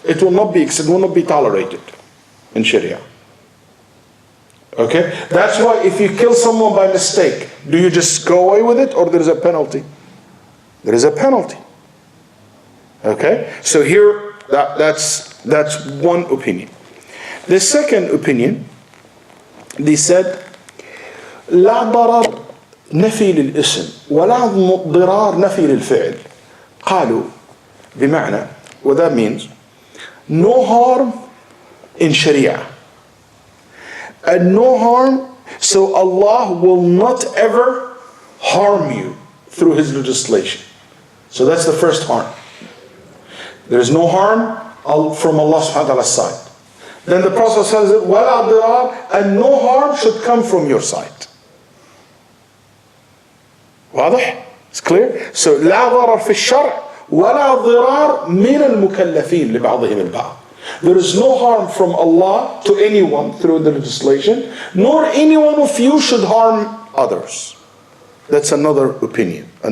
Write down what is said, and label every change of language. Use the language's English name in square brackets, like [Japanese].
[English] It will not be tolerated in Sharia. Okay? That's why if you kill someone by mistake, do you just go away with it or there is a penalty? There is a penalty. Okay? So here, that's one opinion. [Arabic] The second opinion, they said لا ضرر نفي للاسم ولا ضرار نفي للفعل. قالوا بمعنى, [English] what that means, no harm in Sharia and no harm, so Allah will not ever harm you through His legislation. So that's the first harm. There is no harm from Allah subhanahu wa ta'ala's side. Then the Prophet says, [Arabic] وَلَا ضِرَارٍ, [English] and no harm should come from your side. [Arabic] واضح? [English] It's clear? [Arabic] So لا ضرر في الشرع ولا ضرار من المكلفين لبعضهم البعض. [English] There is no harm from Allah to anyone through the legislation, nor any one of you should harm others. That's another opinion.